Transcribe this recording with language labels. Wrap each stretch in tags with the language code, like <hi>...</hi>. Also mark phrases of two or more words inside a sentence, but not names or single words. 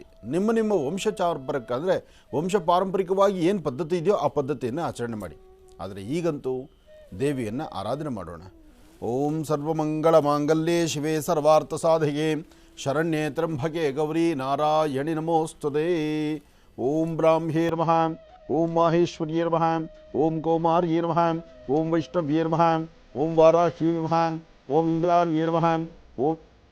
<kn>ನಿಮ್ಮ ನಿಮ್ಮ ವಂಶ ಪಾರಂಪರಿಕವಾಗಿ ಏನು ಪದ್ಧತಿ ಇದೆಯೋ ಆ ಪದ್ಧತಿಯನ್ನು ಆಚರಣೆ ಮಾಡಿ. ಆದರೆ ಈಗಂತೂ ದೇವಿಯನ್ನು ಆರಾಧನೆ ಮಾಡೋಣ.</kn> <sa>ಓಂ ಸರ್ವಮಂಗಳ ಮಾಂಗಲ್ಯೆ ಶಿವೆ ಸರ್ವಾರ್ಥ ಸಾಧಿಗೆ ಶರಣ್ಯೇ ತ್ರ್ಯಂಬಕೆ ಗೌರಿ ನಾರಾಯಣಿ ನಮೋಸ್ತುತೇ. ಓಂ ಬ್ರಾಹ್ಮ್ಯೇ ನಮಃ, ಓಂ ಮಾಹೇಶ್ವರ್ಯೇ ನಮಃ, ಓಂ ಕೌಮಾರ್ಯೇ ನಮಃ, ಓಂ ವೈಷ್ಣವ್ಯೇ ನಮಃ, ಓಂ ವಾರಾಹ್ಯೇ ನಮಃ, ಓಂ ಇಂದ್ರಾರ್ಯೇ ನಮಃ, ಓಂ</sa>